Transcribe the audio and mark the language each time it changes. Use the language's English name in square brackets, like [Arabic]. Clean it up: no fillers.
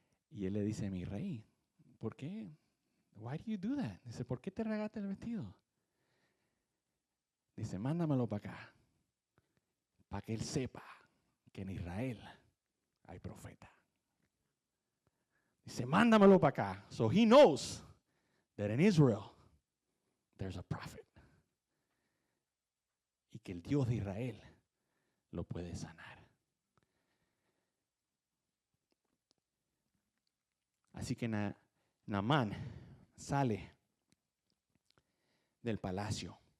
[Spanish] Y él le dice, mi rey, ¿por qué? [English] Why do you do that? [Spanish] Dice, ¿por qué te rasgaste el vestido? Dice, mándamelo para acá, para que él sepa que en Israel hay profeta. Dice, mándamelo para acá. [English] So he knows that in Israel there's a prophet. [Spanish] Y que el Dios de Israel lo puede sanar. Así que Naamán sale del palacio.